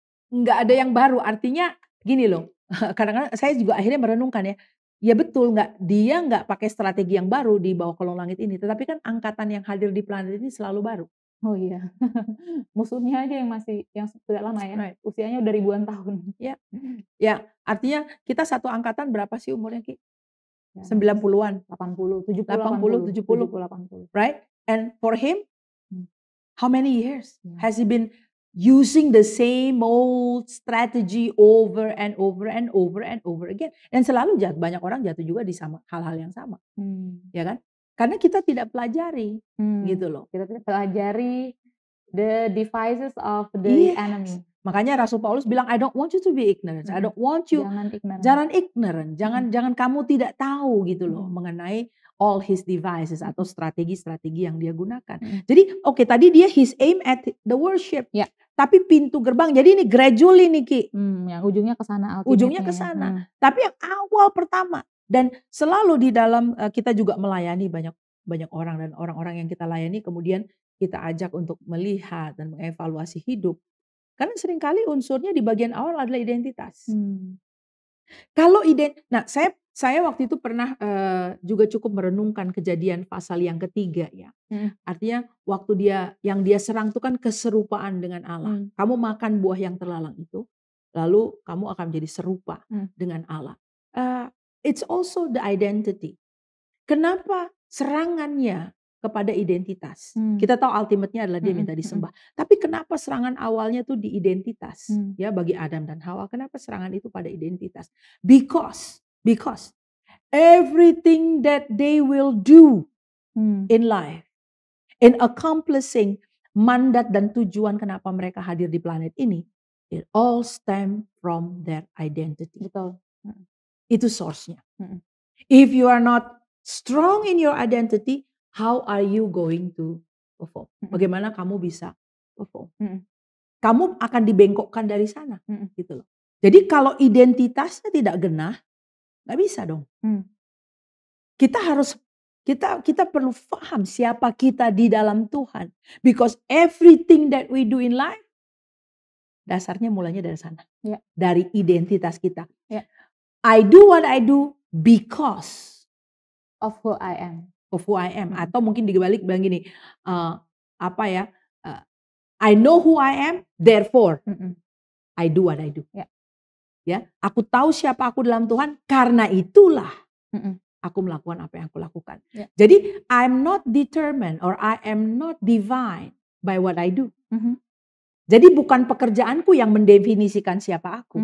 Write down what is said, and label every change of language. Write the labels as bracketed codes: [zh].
[id] Nggak ada yang baru, artinya gini loh, kadang-kadang saya juga akhirnya merenungkan ya, ya betul, dia nggak pakai strategi yang baru di bawah kolong langit ini, tetapi kan angkatan yang hadir di planet ini selalu baru. Oh iya, musuhnya aja yang sudah lama ya, usianya udah ribuan tahun. Ya, artinya kita satu angkatan berapa sih umurnya Ki? 90-an, 80, 70, [en] 80, right? And for him, how many years has he been using the same old strategy over and over and over and over again. [id] Dan selalu banyak orang jatuh juga di hal-hal yang sama. Ya kan? Karena kita tidak pelajari gitu loh. Kita tidak pelajari [en] the devices of the enemy. [id] Makanya Rasul Paulus bilang, [en] I don't want you to be ignorant. I don't want you, [id] jangan [en] ignorant. [id] Jangan kamu tidak tahu gitu loh mengenai [en] all his devices [id] atau strategi-strategi yang dia gunakan. Jadi tadi dia [en] his aim at the worship. [id] Tapi pintu gerbang, jadi ini gradually nih Ki. Yang ujungnya ke sana. Ujungnya ke sana. Tapi yang awal pertama. Dan selalu di dalam kita juga melayani banyak orang. Dan orang-orang yang kita layani kemudian kita ajak untuk melihat dan mengevaluasi hidup. Karena seringkali unsurnya di bagian awal adalah identitas. Kalau nah saya waktu itu pernah juga cukup merenungkan kejadian pasal yang ketiga ya. Artinya waktu yang dia serang itu kan keserupaan dengan Allah. Kamu makan buah yang terlarang itu, lalu kamu akan menjadi serupa dengan Allah. [en] It's also the identity. [id] Kenapa serangannya kepada identitas. Hmm. Kita tahu ultimate-nya adalah dia Mm-mm, minta mm-mm, disembah. Tapi kenapa serangan awalnya tuh di identitas? Hmm. Ya, bagi Adam dan Hawa, kenapa serangan itu pada identitas? [en] Because everything that they will do Hmm. in life, in accomplishing [id] mandat dan tujuan kenapa mereka hadir di planet ini, [en] it all stem from their identity. [id] Betul. Mm-mm, Itu source-nya. mm-mm, [en] If you are not strong in your identity, how are you going to perform? mm-mm, [id] Bagaimana kamu bisa perform? mm-mm, Kamu akan dibengkokkan dari sana, mm-mm, gitu loh. Jadi kalau identitasnya tidak genah, nggak bisa dong. mm. Kita perlu paham siapa kita di dalam Tuhan. [en] Because everything that we do in life, [id] dasarnya mulanya dari sana. Ya. Dari identitas kita. Ya. [en] I do what I do because Of who I am. of who I am. [id] Atau mungkin dibalik bilang gini, [en] uh, I know who I am, therefore Mm-mm. I do what I do. [id] Ya. Ya, aku tahu siapa aku dalam Tuhan, karena itulah Mm-mm. aku melakukan apa yang aku lakukan. Ya. [en] Jadi I'm not determined or I am not divine by what I do. Mhm. [id] Jadi bukan pekerjaanku yang mendefinisikan siapa aku.